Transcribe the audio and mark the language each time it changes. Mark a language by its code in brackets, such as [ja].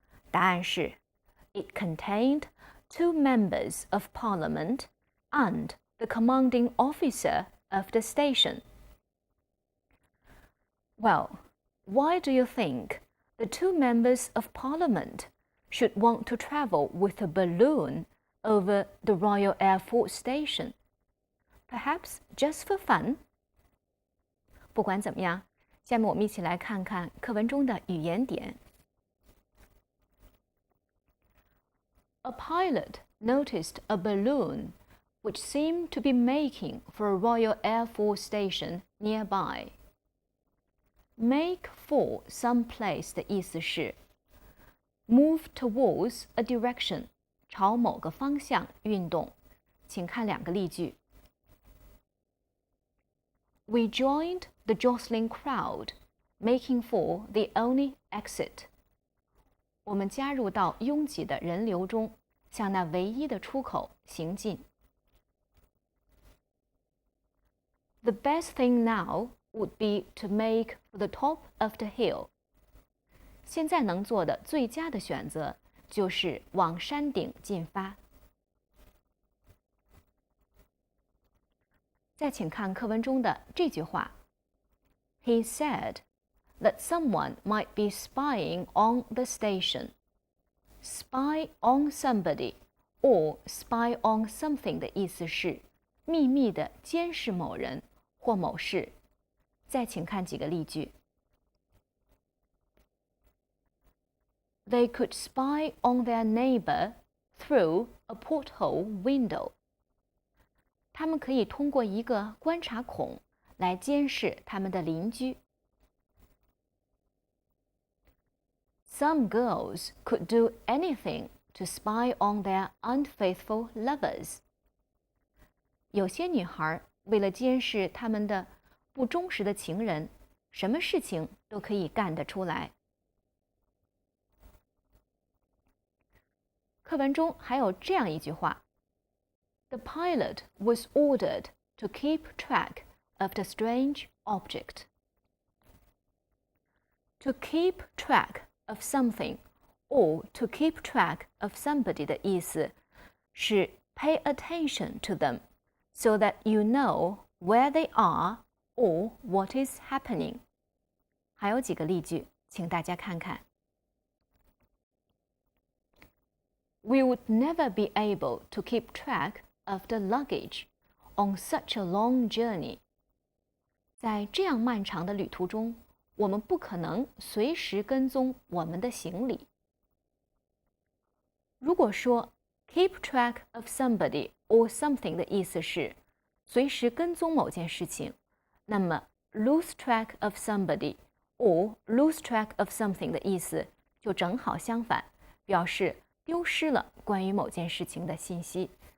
[zh] 答案是 [en] It contained 2 members of Parliament and the commanding officer of the station. Well, why do you think the 2 members of Parliament should want to travel with a balloon over the Royal Air Force Station? Perhaps just for fun? [zh] 不管怎么样，下面我们一起来看看课文中的语言点。 [en] A pilot noticed a balloon which seemed to be making for a Royal Air Force station nearby. Make for some place [zh] 的意思是 [en] move towards a direction， [zh] 朝某个方向运动。请看两个例句。 [en] We joined the jostling crowd, making for the only exit. [zh] 我们加入到拥挤的人流中，向那唯一的出口行进。 [en] The best thing now would be to make for the top of the hill. [zh] 现在能做的最佳的选择就是往山顶进发。再请看课文中的这句话 [en] He said that someone might be spying on the station. Spy on somebody or spy on something [zh] 的意思是秘密地监视某人或某事。再请看几个例句。 [en] They could spy on their neighbor through a porthole window. [zh] 他们可以通过一个观察孔来监视他们的邻居。 [en] Some girls could do anything to spy on their unfaithful lovers. [zh] 有些女孩为了监视他们的不忠实的情人，什么事情都可以干得出来。课文中还有这样一句话 [en] The pilot was ordered to keep track of the strange object. To keep track of something or to keep track of somebody [zh] 的意思是 [en] pay attention to them so that you know where they are or what is happening. [zh] 还有几个例句，请大家看看。 [en] We would never be able to keep track of the luggage on such a long journey. [zh] 在这样漫长的旅途中，我们不可能随时跟踪我们的行李。如果说 [en] keep track of somebody or something [zh] 的意思是随时跟踪某件事情，那么 [en] lose track of somebody or lose track of something [zh] 的意思就正好相反，表示丢失了关于某件事情的信息。